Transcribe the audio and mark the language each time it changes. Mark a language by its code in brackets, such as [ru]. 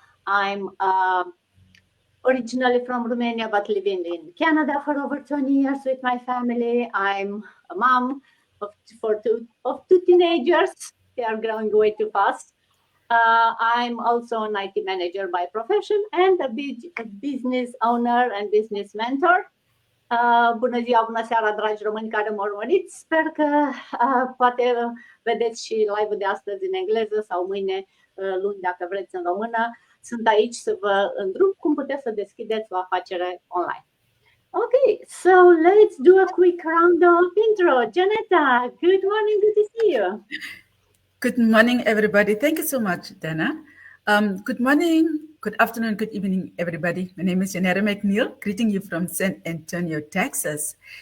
[en] I'm originally from Romania, but living in Canada for over 20 years with my family. I'm a mom of two teenagers. They are growing way too fast. I'm also an IT manager by profession and a business owner and business mentor. [ro] Bună ziua, bună seara, dragi români care mă urmăriți. Sper că poate vedeți și live-ul de astăzi în engleză sau mâine, luni, dacă vreți, în română. Sunt aici să vă îndrum cum puteți să deschideți o afacere online. [en] Okay, so let's do a quick round of intro. Janetta, good morning, good to see you. Good morning, everybody. Thank you so much, Dana. Good morning, good afternoon, good evening, everybody. My name is Janetta McNeil, greeting you from San Antonio, Texas.